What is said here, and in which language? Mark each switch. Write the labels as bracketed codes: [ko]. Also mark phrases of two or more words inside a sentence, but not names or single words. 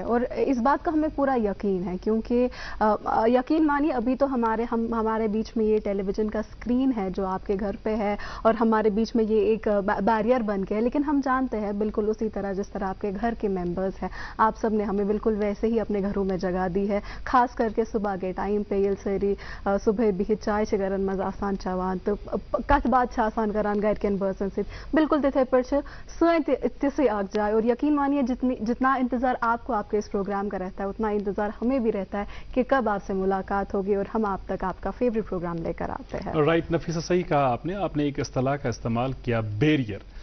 [hi] और इस बात का हमें पूरा यकीन है, क्योंकि यकीन मानिए अभी तो हमारे बीच में ये टेलीविज़न का स्क्रीन है जो आपके घर पे है और हमारे बीच में ये एक बैरियर बन गया है, लेकिन हम जानते हैं बिल्कुल उसी तरह जिस तरह आपके घर के मेम्बर्स हैं, आप सब ने हमें बिल्कुल वैसे ही अपने घरों में जगा दी है, खास करके सुबह के टाइम पे ये सारी सुबह [ks] बिह चाय गरन मज आसान चवान तो कत बात आसान करान घर के बर्सन से बिल्कुल तिथे पर सन तिसे आग जाए। [hi] और यकीन मानिए जितना इंतजार आपको आपके इस प्रोग्राम का रहता है उतना इंतजार हमें भी रहता है कि कब आपसे मुलाकात होगी और हम आप तक आपका [en] favourite programme [hi] लेकर आते हैं। राइट नफीसा, सही कहा आपने एक इस्तिलाह का इस्तेमाल किया, बैरियर।